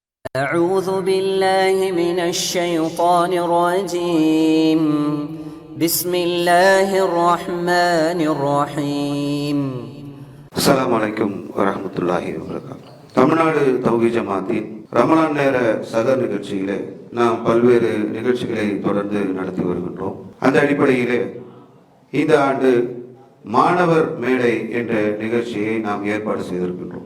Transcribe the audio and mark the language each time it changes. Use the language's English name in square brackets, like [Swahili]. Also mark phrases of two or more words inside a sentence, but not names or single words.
[Arabic] أعوذ بالله من الشيطان الرجيم بسم الله الرحمن الرحيم السلام عليكم ورحمة الله وبركاته. [Tamil] தமிழ்நாடு தௌஹீத் ஜமாத்தின் ரமலான் நேர சகர் நிகழ்ச்சியிலே நாம் பல்வேறு நிகழ்ச்சிகளை தொடர்ந்து நடத்தி வருகின்றோம். அந்த அடிப்படையிலே இந்த ஆண்டு மாணவர் மேடை என்ற நிகழ்ச்சியை நாம் ஏற்பாடு செய்திருக்கின்றோம்.